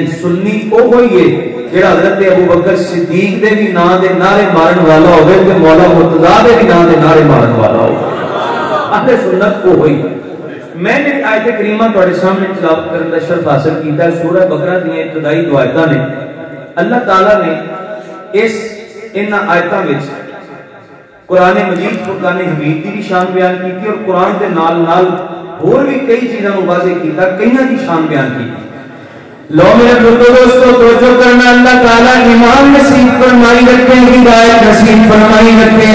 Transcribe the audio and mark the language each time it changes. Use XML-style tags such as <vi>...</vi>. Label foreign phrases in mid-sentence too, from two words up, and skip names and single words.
<pa>سنی او ہوئی ہے جڑا حضرت ابو بکر صدیق دے بھی نام دے نعرے مارن والا ہوئے تے مولا مرتضیٰ دے بھی نام دے نعرے مارن والا ہوئے، اہل سنت او ہوئی۔ میں نے آیت کریمہ تواڈے سامنے تلاوت کرن دا شرف حاصل کیتا ہے، سورہ بقرہ دی ابتدائی دو آیتاں نے اللہ تعالیٰ نے ان آیتاں وچ قرآن مجید فرقان حمید دی بھی شان بیان کی اور قرآن دے نال نال اور بھی کئی چیزاں واضح کیتا، کئیاں دی شان بیان کی۔ لو میرے دوستو توجہ کرنا، اللہ تعالیٰ ایمان نصیب فرمائی رکھے، ہدایت نصیب فرمائی رکھے۔</pa>